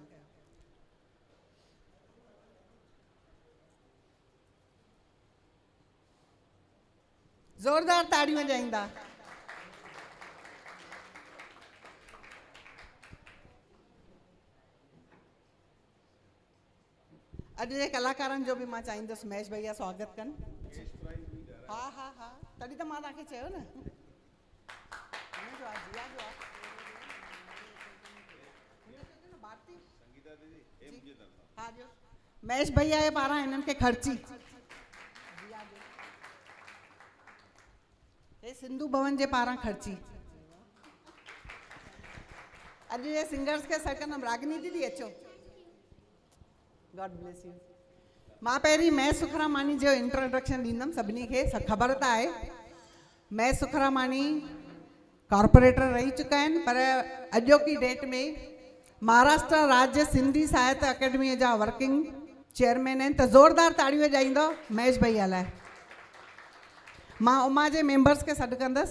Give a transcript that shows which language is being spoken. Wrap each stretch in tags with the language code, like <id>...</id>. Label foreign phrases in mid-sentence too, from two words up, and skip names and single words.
<sd>ज़ोरदार ताड़ियूं वॼाईंदा। अॼु जे कलाकारनि जो बि मां चाहींदुसि महेश भैया स्वागत कनि। हा हा हा, तॾहिं त मां तव्हांखे चयो न। महेश भैया जे पारां हिननि खे ख़र्ची हे सिंधु भवन जे पारां ख़र्ची। अॼु जे सिंगर्स खे सरकंदमि। रागिनी दीदी अचो।</sd> <en>God bless you.</en> <sd>मां पहिरीं महेश सुखरामानी जो इंट्रोडक्शन ॾींदमि सभिनी खे। ख़बर त आहे महेश सुखरामानी कॉर्पोरेटर रही चुका आहिनि, पर अॼोकी डेट में महाराष्ट्र राज्य सिंधी साहित्य अकेडमीअ जा</sd> <en>working chairman</en> <sd>आहिनि। त ज़ोरदार ताड़ियूं वॼाईंदो महेश भैया लाइ। मां उमा जे मेंबर्स खे सॾु कंदसि।</sd>